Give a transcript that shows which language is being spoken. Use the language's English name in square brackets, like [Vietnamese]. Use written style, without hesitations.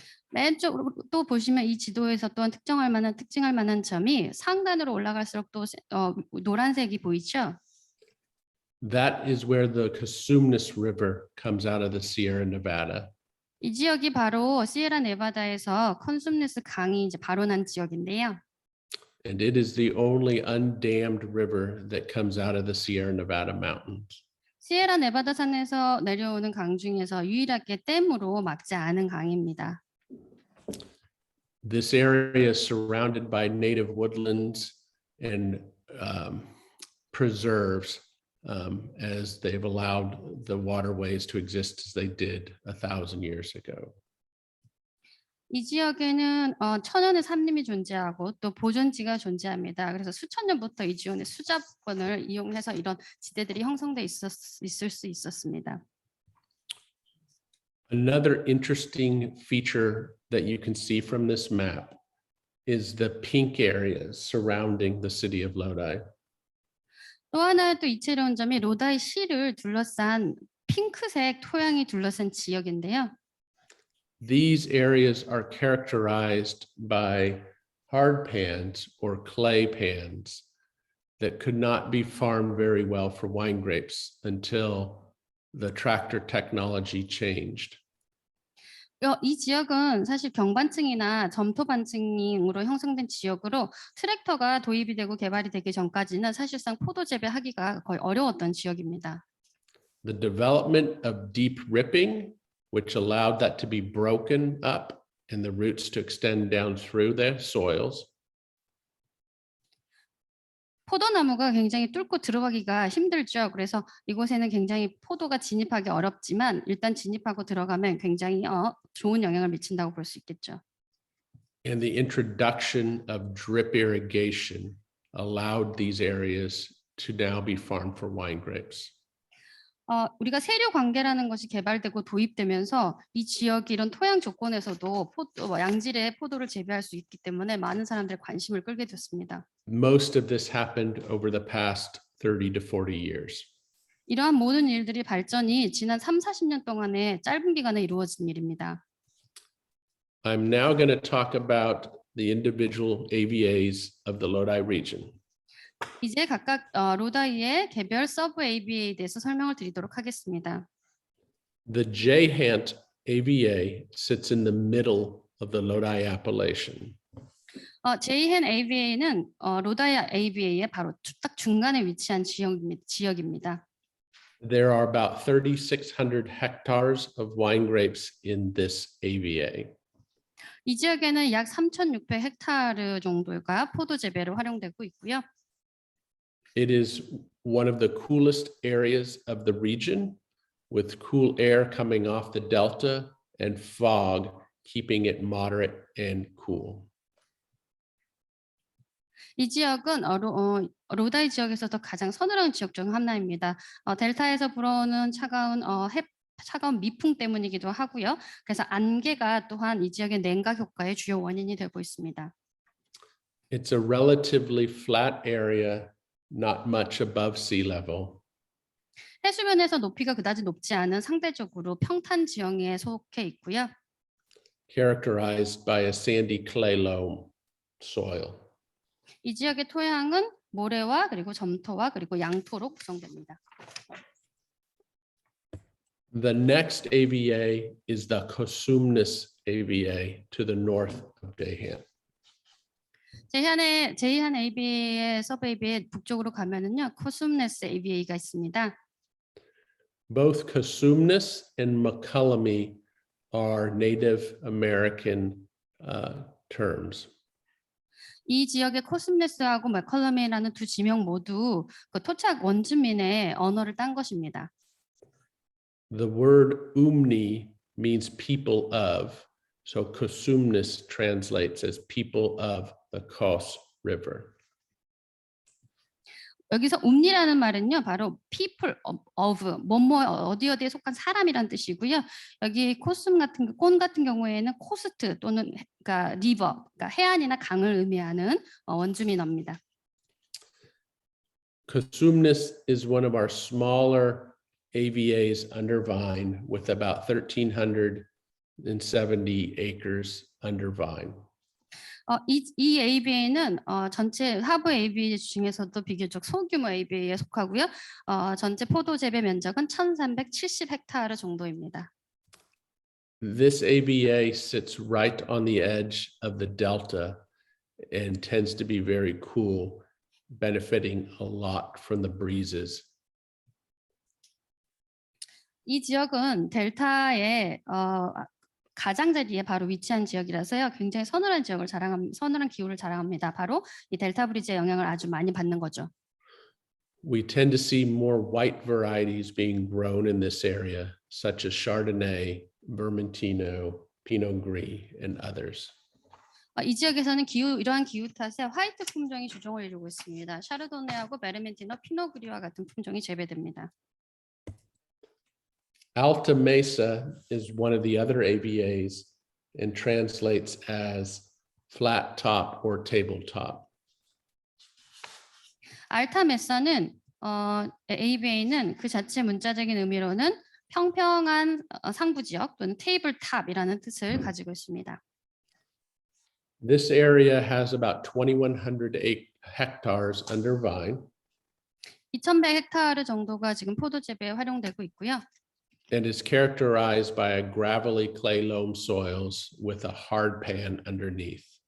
[Korean] 맨쪽으로 또 보시면 이 지도에서 또한 특징할 만한 점이 상단으로 올라갈수록 또 노란색이 보이죠? [English] That is where the Cosumnes River comes out of the Sierra Nevada. [Korean] 이 지역이 바로 시에라 네바다에서 컨숨네스 강이 이제 바로 난 지역인데요. [English] And it is the only undammed river that comes out of the Sierra Nevada mountains. [Korean] 시에라 네바다 산에서 내려오는 강 중에서 유일하게 댐으로 막지 않은 강입니다. [English] This area is surrounded by native woodlands and preserves as they've allowed the waterways to exist as they did 1,000 years ago. [Korean] 이 지역에는 천연의 산림이 존재하고 또 보존지가 존재합니다. 그래서 수천 년부터 이 지역의 수자권을 이용해서 이런 지대들이 형성돼 있을 수 있었습니다. [English] Another interesting feature that you can see from this map is the pink areas surrounding the city of Lodi. [Korean] 또 하나 또 이채로운 점이 로다이 시를 둘러싼 핑크색 토양이 둘러싼 지역인데요. [English] These areas are characterized by hard pans or clay pans that could not be farmed very well for wine grapes until the tractor technology changed. [Korean] 이 지역은 사실 경반층이나 점토반층으로 형성된 지역으로 트랙터가 도입이 되고 개발이 되기 전까지는 사실상 포도 재배하기가 거의 어려웠던 지역입니다. [English] The development of deep ripping, which allowed that to be broken up and the roots to extend down through the soils, [Korean] 포도나무가 굉장히 뚫고 들어가기가 힘들죠. 그래서 이곳에는 굉장히 포도가 진입하기 어렵지만 일단 진입하고 들어가면 굉장히 좋은 영향을 미친다고 볼 수 있겠죠. [English] and the introduction of drip irrigation allowed these areas to now be farmed for wine grapes. [Korean] 우리가 세류 관계라는 것이 개발되고 도입되면서 이 지역이 이런 토양 조건에서도 양질의 포도를 재배할 수 있기 때문에 많은 사람들의 관심을 끌게 됐습니다. [English] Most of this happened over the past 30 to 40 years. [Korean] 이러한 모든 일들이 발전이 지난 30-40년 동안의 짧은 기간에 이루어진 일입니다. [English] I'm now going to talk about the individual AVAs of the Lodi region. [Korean] 이제 각각 로다이의 개별 서브 ABA에 대해서 설명을 드리도록 하겠습니다. [English] The Jehant AVA sits in the middle of the Lodi appellation. [Korean] 제이헨 ABA는 로다이 ABA의 바로 딱 중간에 위치한 지역입니다. [English] There are about 3,600 hectares of wine grapes in this AVA. [Korean] 이 지역에는 약 3,600헥타르 정도가 포도 재배로 활용되고 있고요. [English] It is one of the coolest areas of the region, with cool air coming off the delta and fog keeping it moderate and cool. [Korean] 이 지역은 로다이 지역에서도 가장 서늘한 지역 중 하나입니다. 델타에서 불어오는 차가운 미풍 때문이기도 하고요. 그래서 안개가 또한 이 지역의 냉각 효과의 주요 원인이 되고 있습니다. [English] It's a relatively flat area, not much above sea level. [Korean] 해수면에서 높이가 그다지 높지 않은 상대적으로 평탄 지형에 속해 있고요. [English] Characterized by a sandy clay loam soil. [Korean] 이 지역의 토양은 모래와 그리고 점토와 그리고 양토로 구성됩니다. [English] The next AVA is the Cosumnes AVA to the north of Jehant. [Korean] 제이한 ABA의 서브 ABA의 북쪽으로 가면은요, 코숨네스 ABA가 있습니다. [English] Both Cosumnes and McCullamy are Native American terms. [Korean] 이 지역의 코숨네스하고 맥컬럼이라는 두 지명 모두 그 토착 원주민의 언어를 딴 것입니다. [English] The word umni means people of, so Cosumnes translates as people of the Cos River. [Korean] 여기서 옴니라는 말은요, 바로 [English] people of [Korean] 뭐뭐 어디에 속한 사람이란 뜻이고요. 여기 콘 같은 경우에는 코스트 또는 그러니까 리버, 그러니까 해안이나 강을 의미하는 원주민어입니다. [English] Cosumnes is one of our smaller AVAs under vine with about 1,370 acres under vine. [Korean] 이 ABA는 전체 하부 ABA 중에서도 비교적 소규모 ABA에 속하고요. 전체 포도 재배 면적은 1,370헥타르 정도입니다. [English] This AVA sits right on the edge of the delta and tends to be very cool, benefiting a lot from the breezes. [Korean] 이 지역은 델타의 가장자리에 바로 위치한 지역이라서요. 굉장히 서늘한 기후를 자랑합니다. 바로 이 델타 브리즈의 영향을 아주 많이 받는 거죠. [English] We tend to see more white varieties being grown in this area, such as Chardonnay, Vermentino, Pinot Gris, and others. [Korean] 이 지역에서는 이러한 기후 탓에 화이트 품종이 주종을 이루고 있습니다. 샤르도네하고 메르멘티노, 피노그리와 같은 품종이 재배됩니다. [English] Alta Mesa is one of the other AVAs and translates as flat top or tabletop. [Korean] 알타 메사는 ABA는 그 자체 문자적인 의미로는 평평한 상부 지역 또는 테이블탑이라는 뜻을 가지고 있습니다. [English] This area has about 2,100 hectares under vine [Korean] 2,100헥타르 정도가 지금 포도 재배에 활용되고 있고요. [English] and is characterized by a gravelly clay loam soils with a hard pan underneath.